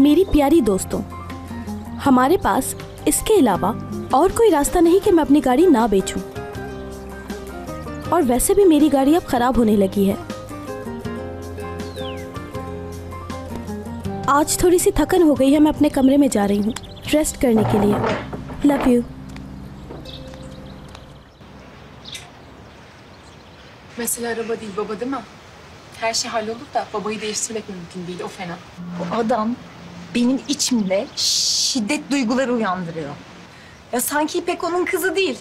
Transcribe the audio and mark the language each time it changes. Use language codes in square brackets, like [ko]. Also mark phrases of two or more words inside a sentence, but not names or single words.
[hi] मेरी प्यारी दोस्तों, हमारे पास इसके अलावा और कोई रास्ता नहीं कि मैं अपनी गाड़ी ना बेचूं। और वैसे भी मेरी गाड़ी अब खराब होने लगी है। आज थोड़ी सी थकन हो गई है, मैं अपने कमरे में जा रही हूँ रेस्ट करने के लिए। [en] love you. [tr] Mesela araba değil baba değil mi? Her şey hallolur da babayı değiştirmek mümkün değil, o fena. O adam benim içimde şiddet duyguları uyandırıyor. Ya sanki İpek onun kızı değil.